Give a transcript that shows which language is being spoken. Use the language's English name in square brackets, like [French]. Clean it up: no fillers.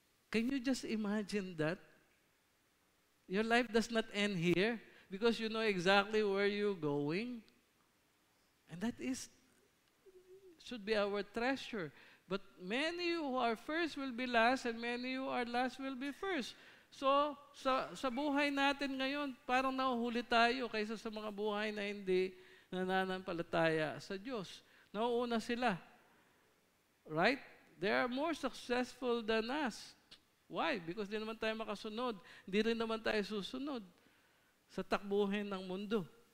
[English] Can you just imagine that? Your life does not end here because you know exactly where you're going. And that should be our treasure. But many who are first will be last, and many who are last will be first. [Filipino] So, sa buhay natin ngayon, parang nahuhuli tayo kaysa sa mga buhay na hindi nananampalataya sa Diyos. Nauuna sila. Right? [English] They are more successful than us. Why? Because [Filipino] di naman tayo makasunod. Hindi rin naman tayo susunod sa takbuhin ng mundo.